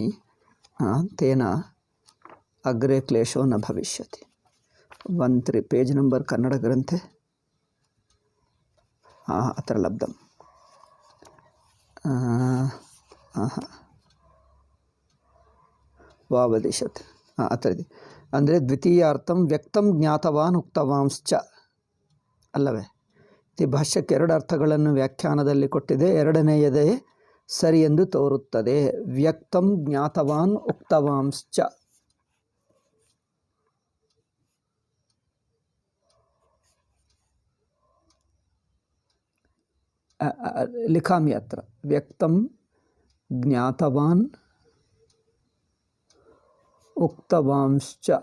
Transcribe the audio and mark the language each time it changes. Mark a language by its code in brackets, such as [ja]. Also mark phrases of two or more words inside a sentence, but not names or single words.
[sa] तेन अग्रे क्लेशो न भविष्यति. 13 [en] page number [sa] कन्नडग्रन्थे अत्र लब्धम्. वावदिशत् अत्र ಅಂದರೆ ದ್ವಿತೀಯಾರ್ಥಂ ವ್ಯಕ್ತಂ ಜ್ಞಾತವಾನ್ ಉಕ್ತವಾಂಶ್ಚ ಅಲ್ಲವೇ? [kn] ಈ ಭಾಷ್ಯಕ್ಕೆ ಎರಡು ಅರ್ಥಗಳನ್ನು ವ್ಯಾಖ್ಯಾನದಲ್ಲಿ ಕೊಟ್ಟಿದೆ. ಎರಡನೆಯದೇ ಸರಿ ಎಂದು ತೋರುತ್ತದೆ. [sa] ವ್ಯಕ್ತಂ ಜ್ಞಾತವಾನ್ ಉಕ್ತವಾಂಶ್ಚ. लिखामि अत्र व्यक्तं ज्ञातवान् उक्तवांश्च.